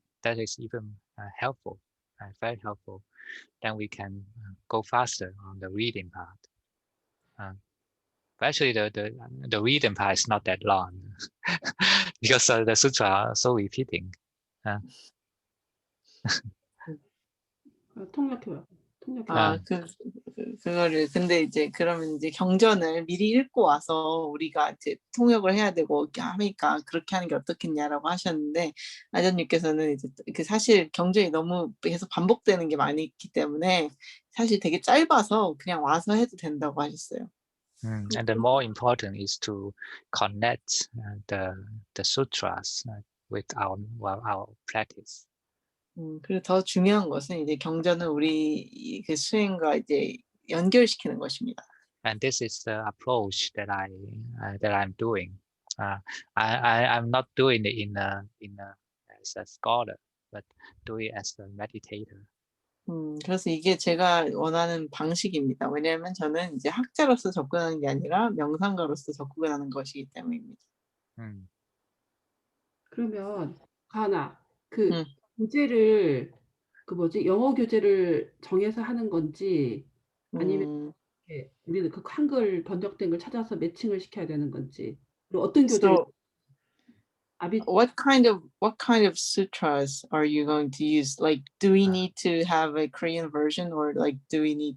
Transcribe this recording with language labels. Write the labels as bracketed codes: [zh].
[en] that is even helpful, very helpful. Then we can go faster on the reading part. But actually, the reading part is not that long because the sutra are so repeating. [ko] 통역해봐. 아, 그거를 근데 이제 그러면 이제 경전을 미리 읽고 와서 우리가 이제 통역을 해야 되고 이렇게 하니까 그렇게 하는 게 어떻겠냐라고 하셨는데 아전님께서는 이제 그 사실 경전이 너무 계속 반복되는 게 많이 있기 때문에 사실 되게 짧아서 그냥 와서 해도 된다고 하셨어요. [en] And the more important is to connect the sutras with our practice. [ko] 그리고 더 중요한 것은 이제 경전은 우리 그 수행과 이제 연결시키는 것입니다. [en] And this is the approach that I'm doing. I'm not doing it as a scholar, but doing it as a meditator. [ko] 그래서 이게 제가 원하는 방식입니다. 왜냐하면 저는 이제 학자로서 접근하는 게 아니라 명상가로서 접근하는 것이기 때문입니다. 그러면 가나 그 교재를 그 뭐지 영어 교재를 정해서 하는 건지 아니면 우리는 그 한글 번역된 걸 찾아서 매칭을 시켜야 되는 건지 그리고 어떤 교재를 [en] What kind of sutras are you going to use? Like, do we need to have a Korean version, or like, do we need?